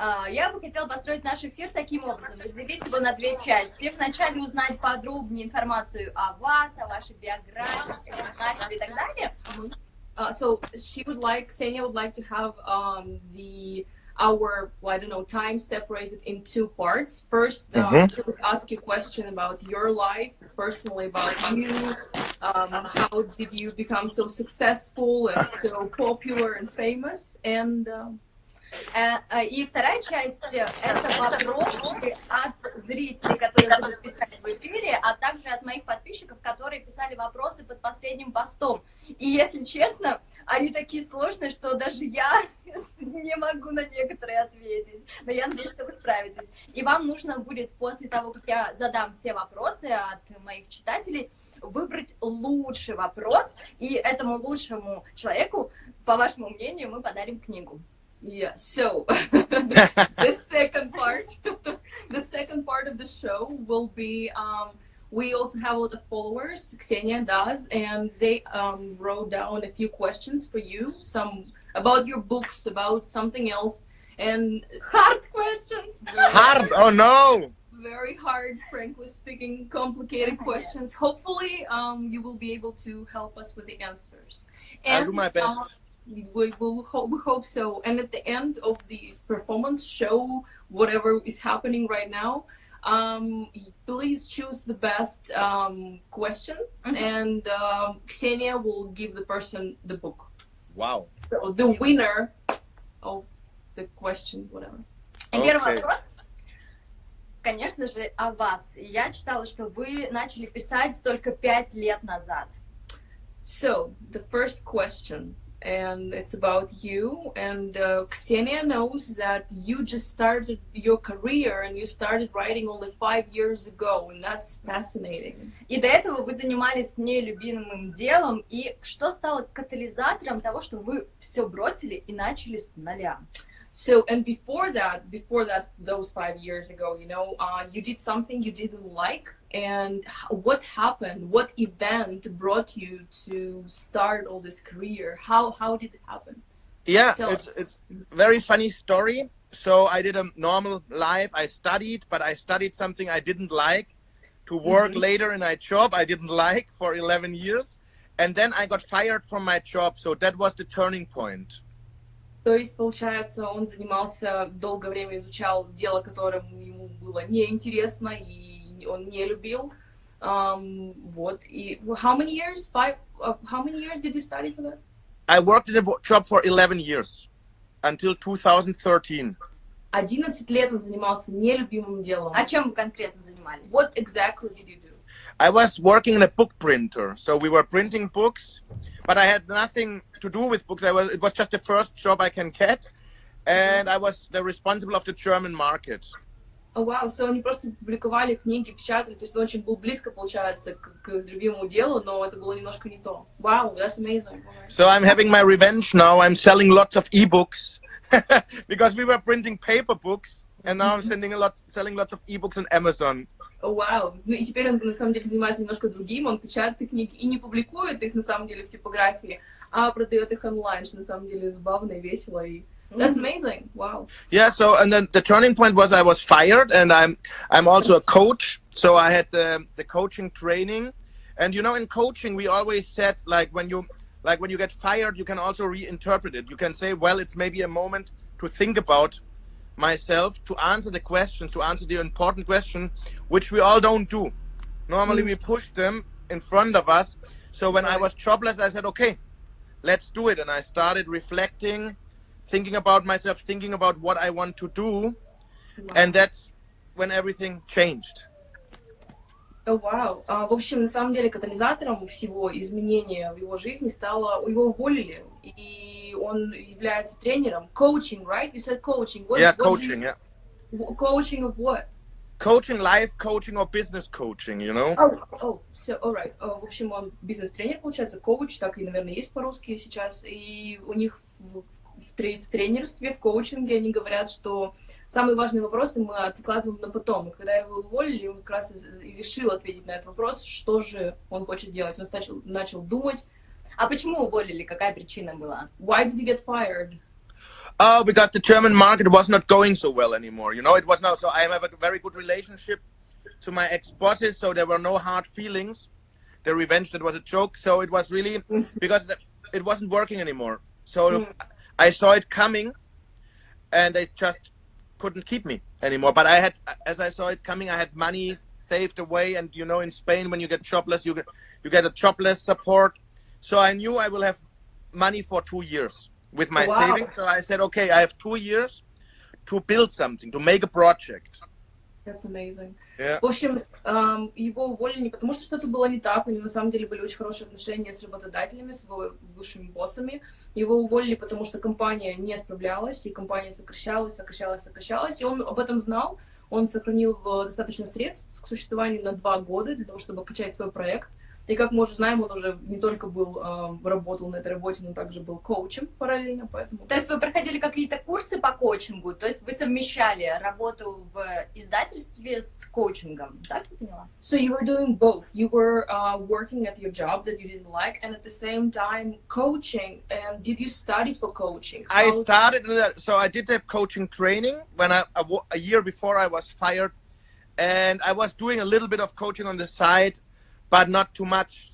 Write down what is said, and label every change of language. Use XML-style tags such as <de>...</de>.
<ru>Я бы хотела построить наш эфир таким образом, разделить его на две части. Вначале узнать подробнее информацию о вас, о вашей биографии, и так далее.</ru> <en>So Ksenia would like to have the our, I don't know, time separated in two parts. First, we would ask you a question about your life, personally about you. How did you become so successful and so popular and famous? And</en> <ru>и вторая часть — это вопросы от зрителей, которые будут писать в эфире, а также от моих подписчиков, которые писали вопросы под последним постом. И, если честно, они такие сложные, что даже я не могу на некоторые ответить. Но я надеюсь, что вы справитесь. И вам нужно будет, после того, как я задам все вопросы от моих читателей, выбрать лучший вопрос, и этому лучшему человеку, по вашему мнению, мы подарим книгу.</ru> <en>Yeah, so the second part of the show will be, we also have a lot of followers, Ksenia does, and they wrote down a few questions for you, some about your books, about something else, and hard questions. Hard? Oh no! Very hard, frankly speaking, complicated questions. Hopefully, you will be able to help us with the answers. And, I'll do my best. We hope so. And at the end of the performance show, whatever is happening right now, please choose the best question, and Ksenia will give the person the book. Wow. So the winner of the question, whatever.</en> <ru>И первый вопрос, конечно же, о вас. Я читала, что вы начали писать только 5 лет назад.</ru> <en>So, the first question, and it's about you, and Ksenia knows that you just started your career and you started writing only 5 years ago, and that's fascinating.</en> <ru>И до этого вы занимались нелюбимым делом, и что стало катализатором того, что вы все бросили и начали с нуля?</ru> <en>So, and before that, those 5 years ago, you know, you did something you didn't like, and what happened? What event brought you to start all this career? How did it happen? Yeah, it's very funny story. So I did a normal life. I studied, but I studied something I didn't like, to work later in a job I didn't like for 11 years. And then I got fired from my job. So that was the turning point.</en> <ru>То есть, получается, он занимался, долгое время изучал дело, которым ему было неинтересно и он не любил. Вот. И</ru> <en>how many years did you study for that? I worked in a job for 11 years, until 2013.</en> <ru>11 лет он занимался нелюбимым делом. А чем вы конкретно занимались?</ru> <en>What exactly did you do? I was working in a book printer, so we were printing books, but I had nothing to do with books. It was just the first job I can get, and I was the responsible of the German market.</en> <ru>Вау,</ru> <en>so</en> <ru>они просто публиковали книги, печатали, то есть он очень был близко, получается, к любимому делу, но это было немножко не то.</ru> <en>Wow, that's amazing. So I'm having my revenge now. I'm selling lots of ebooks because we were printing paper books, and now I'm selling lots of ebooks on Amazon.</en> <ru>Вау, ну и теперь он на самом деле занимается немножко другим, он печатает книги и не публикует их на самом деле в типографии, а продает их онлайн, что на самом деле забавно и весело, и</ru> <en>that's amazing. Wow. Yeah, so and then the turning point was I was fired, and I'm also a coach, so I had the coaching training, and you know, in coaching we always said when you get fired, you can also reinterpret it. You can say, well, it's maybe a moment to think about myself, to answer the questions, to answer the important question, which we all don't do. Normally we push them in front of us. So when I was jobless, I said, okay, let's do it. And I started reflecting, thinking about myself, thinking about what I want to do. And that's when everything changed.</en> <ru>Вау. В общем, на самом деле катализатором всего изменения в его жизни стало, его уволили, и он является тренером.</ru> <en>Coaching, right? You said coaching. Coaching, yeah. Coaching of what? Coaching, life coaching or business coaching, you know? So, all right.</en> <ru>В общем, он бизнес-тренер, получается, коуч, так и, наверное, есть по-русски сейчас, и у них в тренерстве, в коучинге они говорят, что самые важные вопросы мы откладываем на потом. И когда его уволили, он как раз решил ответить на этот вопрос, что же он хочет делать. Он начал думать. А почему уволили? Какая причина была?</ru> <en>Why did he get fired? Oh, because the German market was not going so well anymore. You know, it was not. So I have a very good relationship to my ex-bosses, so there were no hard feelings. The revenge, that was a joke. So it was really because it wasn't working anymore. So I saw it coming, and they just couldn't keep me anymore. But I had, as I saw it coming, I had money saved away, and you know, in Spain, when you get jobless, you get a jobless support. So I knew I will have money for 2 years with my savings. So I said, okay, I have 2 years to build something, to make a project. That's amazing. Yeah.</en> <ru>В общем, его уволили не потому, что что-то было не так, у него на самом деле были очень хорошие отношения с работодателями, с его бывшими боссами. Его уволили, потому что компания не справлялась, и компания сокращалась, и он об этом знал. Он сохранил достаточно средств к существованию на 2 года для того, чтобы качать свой проект. И как мы уже знаем, он уже не только работал на этой работе, но также был коучем параллельно, поэтому... То есть вы проходили какие-то курсы по коучингу, то есть вы совмещали работу в издательстве с коучингом, так я поняла?</ru> <en>So you were doing both. You were working at your job that you didn't like, and at the same time coaching. And did you study for coaching? I started, so I did the coaching training when a year before I was fired, and I was doing a little bit of coaching on the side, but not too much.</en>